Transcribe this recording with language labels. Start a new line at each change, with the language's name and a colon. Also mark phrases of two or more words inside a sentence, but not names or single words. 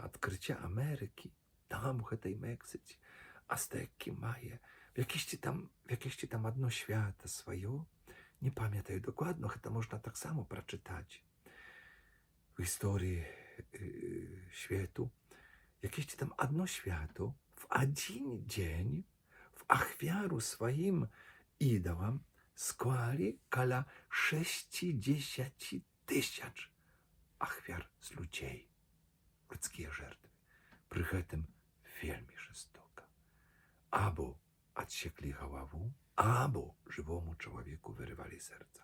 Belarusian: адкрыцця Амерыкі, там, у гэтай Мексіцы, ацтэкі, мае, якісьці там адно свята сваё, не памятаю дакладна, гэта можна таксама прачытаць в гісторыі свету, якісьці там адно свято
Russian: в один
Belarusian: дзень в ахвяру сваім ідалам склалі каля 60 000 ахвяр з людзей, людскія жертвы. Пры гэтым вельмі жестока. Або адсеклі галаву, або жывому чалавеку вырывалі сэрца.